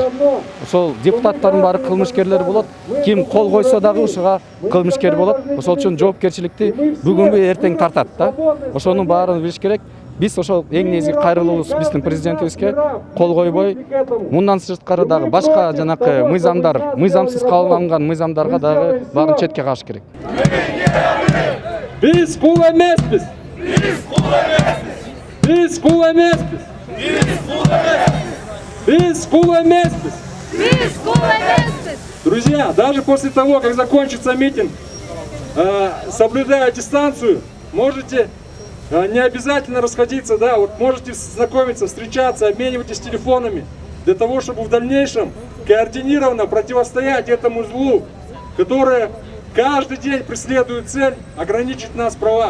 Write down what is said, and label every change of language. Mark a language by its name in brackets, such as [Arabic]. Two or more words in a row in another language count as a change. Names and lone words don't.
[Kyrgyz] Ошол депутаттардын баары кылмышкерлер болот. Ким кол койсо дагы ушуга кылмышкер болот. Ошол үчүн жоопкерчиликти бүгүнкү эртең тартат да. Ошонун баарын билиш керек. Биз ошол эң негизги кайрылуубуз биздин президентибизге кол койбой, мындан сырткары дагы башка жанакы мыйзамсыз кабыл алынган мыйзамдарга дагы баарын четке кагыш керек. Biz kul emezbiz. Biz kul emezbiz. Biz kul emezbiz. [Russian] Друзья, даже после того, как закончится митинг, соблюдая дистанцию, можете не обязательно расходиться, да, вот можете знакомиться, встречаться, обменивайтесь телефонами, для того, чтобы в дальнейшем координированно противостоять этому злу, которое каждый день преследует цель ограничить нас в правах.